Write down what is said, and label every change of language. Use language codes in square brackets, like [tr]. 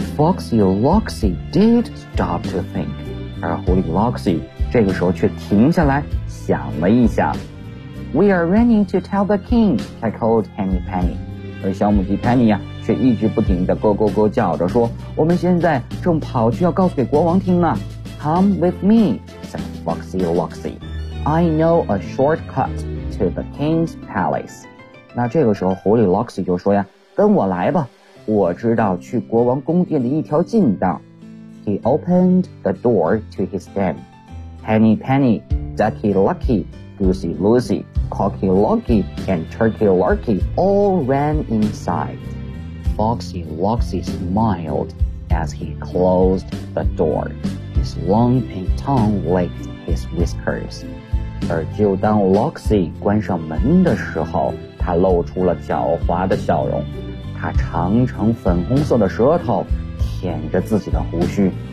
[en] Foxy Loxy did stop to think， [zh] 而狐狸 Loxy 这个时候却停下来想了一下。 [en] We are running to tell the king, cackled Henny Penny. [zh] 而小母鸡 Penny 啊，却一直不停地咯咯咯叫着说，我们现在正跑去要告诉给国王听呢。 [en] Come with me, said Foxy Loxy. I know a shortcut to the king's palace. [zh] 那这个时候狐狸 Loxy 就说呀，跟我来吧，我知道去国王宫殿的一条近道。 [en] He opened the door to his den. Henny Penny, Ducky Lucky,Goosey Lucy, Cocky Locky, and Turkey Larky all ran inside. Foxy Loxy smiled as he closed the door. His long pink tongue licked his whiskers. [zh] 而就当 Loxy 关上门的时候，他露出了狡猾的笑容。他长长粉红色的舌头舔着自己的胡须。